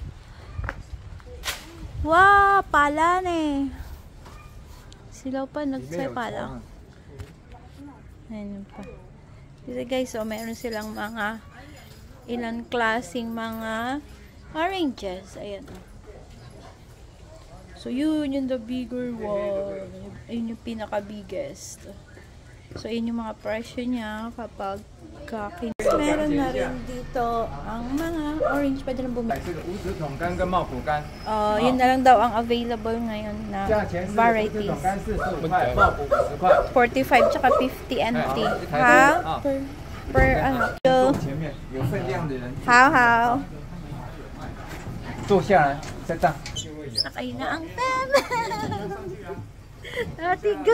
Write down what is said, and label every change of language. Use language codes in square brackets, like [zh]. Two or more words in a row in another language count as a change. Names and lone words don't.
[tl] Wow! Pala eh. Sila pa nagsay pala. Ayun pa. Dito guys, so mayroon silang mga ilang klaseng mga oranges. Ayan. So, yun yung [en] the bigger one. [tl] Ayun yung pinaka-biggest. So, yun yung mga presyo niya kapag kakin. Meron na rin dito ang mga orange. Pwede lang bumili. Yun na lang daw ang available ngayon na varieties. 45 tsaka 50 NT. Ha? Per ano? [en] How? [zh] 坐下来，再站。 [tl] Sakay na ang Fem! Ate, go!